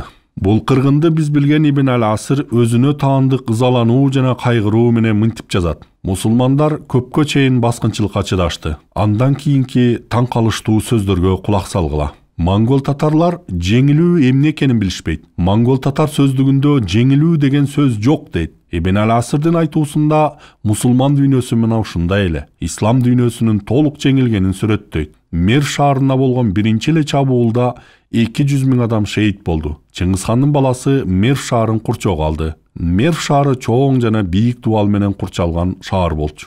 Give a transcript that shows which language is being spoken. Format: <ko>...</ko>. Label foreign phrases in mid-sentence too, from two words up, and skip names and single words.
<ky>Бул кыргынды биз билген Ибн Ал-Асыр өзүнө таандык ызалануу жана кайгыруу менен мынтип жазат. Мусулмандар көпкө чейин баскынчылыкка чыдашты. Андан кийинки таң калыштуу сөздөргө кулак салгыла. Монгол татарлар жеңилүү эмне экенин билишпейт. Монгол татар сөздүгүндө жеңилүү деген сөз жок дейт. Ibn al-Asirдин айтуусунда мусулман дүйнөсү мына ушундай эле ислам дүйнөсүнүн толук жеңилгенин сүрөттөйт. Мер шаарына болгон биринчи эле чабуулда 200 000 адам шейит болду. Чыңгызхандын баласы Мер шаарын курчоого алды. Мер шаары чоң жана бийик дубал менен курчалган шаар болчу.</ky>